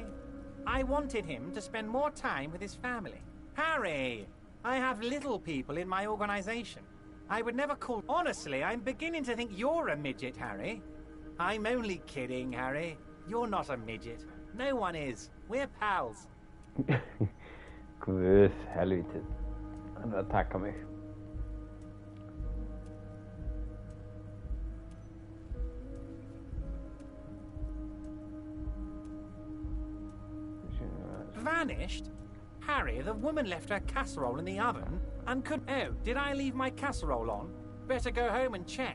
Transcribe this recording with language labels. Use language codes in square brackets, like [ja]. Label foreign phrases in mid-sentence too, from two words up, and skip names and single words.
[en] I wanted him to spend more time with his family. Harry! I have little people in my organization. I would never call... Honestly, I'm beginning to think you're a midget, Harry. I'm only kidding, Harry. You're not a midget. No one is. We're pals. [is] Guð, helvítið. Hann að taka mig. [en] Vanished? Harry, the woman left her casserole in the oven and could... Oh, did I leave my casserole on? Better go home and check.